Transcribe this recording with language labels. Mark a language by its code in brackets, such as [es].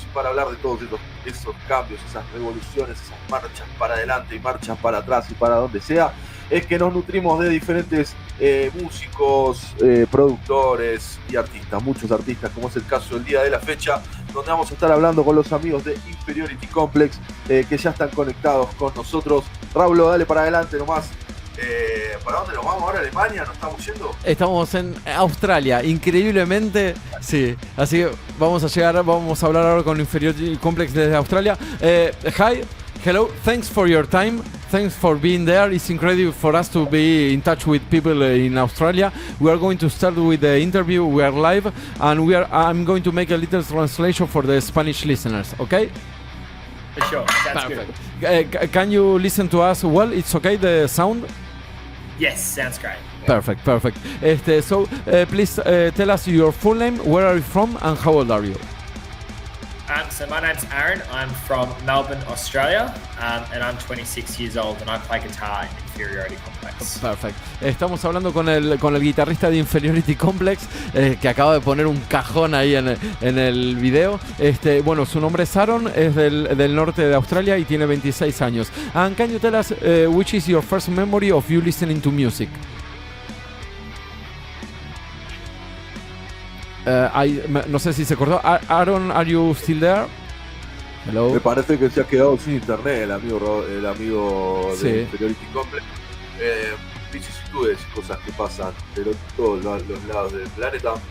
[es] Y para hablar de todos esos cambios, esas revoluciones, esas marchas para adelante y marchas para atrás y para donde sea, es que nos nutrimos de diferentes músicos, productores y artistas, muchos artistas, como es el caso del día de la fecha, donde vamos a estar hablando con los amigos de Inferiority Complex, que ya están conectados con nosotros. Raúl, dale para adelante nomás. ¿Para dónde nos vamos ahora? ¿Alemania? ¿Nos estamos yendo? Estamos en Australia, increíblemente, sí. Así que vamos a hablar ahora con Inferiority Complex desde Australia. [en] Hi, hello, thanks for your time. Thanks for being there. It's incredible for us to be in touch with people in Australia. We are going to start with the interview. We are live, and I'm going to make a little translation for the Spanish listeners, okay? For sure, that's perfect. Good. Can you listen to us well? It's okay, the sound? Yes, sounds great. Perfect. So please tell us your full name, where are you from, and how old are you? So my name's Aaron. I'm from Melbourne, Australia, and I'm 26 years old, and I play guitar in Inferiority Complex. Perfect. [es] Estamos hablando con el guitarrista de Inferiority Complex, que acaba de poner un cajón ahí en el video. Bueno, su nombre es Aaron, es del norte de Australia y tiene 26 años. [en] And can you tell us which is your first memory of you listening to music? [es] No sé si se cortó. Aaron, [en] are you still there? Hello. [es] Me parece que se ha quedado sin internet el amigo sí. de Inferiority Complex. Vicisitudes, cosas que pasan de todos los lados del planeta.